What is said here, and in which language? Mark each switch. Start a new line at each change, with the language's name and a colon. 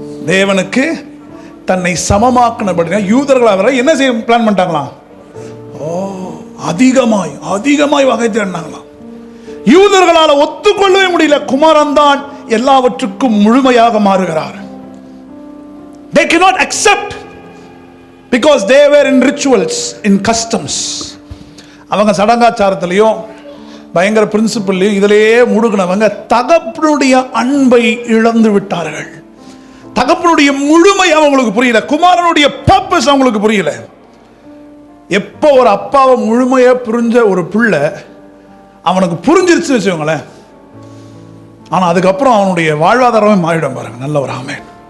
Tamil: தேவனுக்கு தன்னை சமமாக்கினபடினால் யூதர்கள் அவரை என்ன செய்ய பிளான் பண்ணிட்டாங்களாம்? அதிகமாய் வகை தேடினாங்களாம். யூதர்களால் ஒத்துக்கொள்ளவே முடியல. குமாரன் தான் எல்லாவற்றுக்கும் முழுமையாக மாறுகிறார்.
English: They cannot accept because they were in rituals, in customs.
Tamil: அவங்க சடங்காச்சாரத்திலையும் பயங்கர பிரின்சிபல்லையும் இதிலேயே முழுகினவங்க தகப்பனுடைய அன்பை இழந்து விட்டார்கள். தகப்பனுடைய முழுமை அவங்களுக்கு புரியல. குமாரனுடைய பர்பஸ் அவங்களுக்கு புரியல. எப்போ ஒரு அப்பாவை முழுமையா புரிஞ்ச ஒரு பிள்ளை அவனுக்கு புரிஞ்சிருச்சு வச்சுக்கோங்களேன், ஆனா அதுக்கப்புறம் அவனுடைய வாழ்வாதாரமே மாறிடும் பாருங்க. நல்ல ஒரு ஆமென்.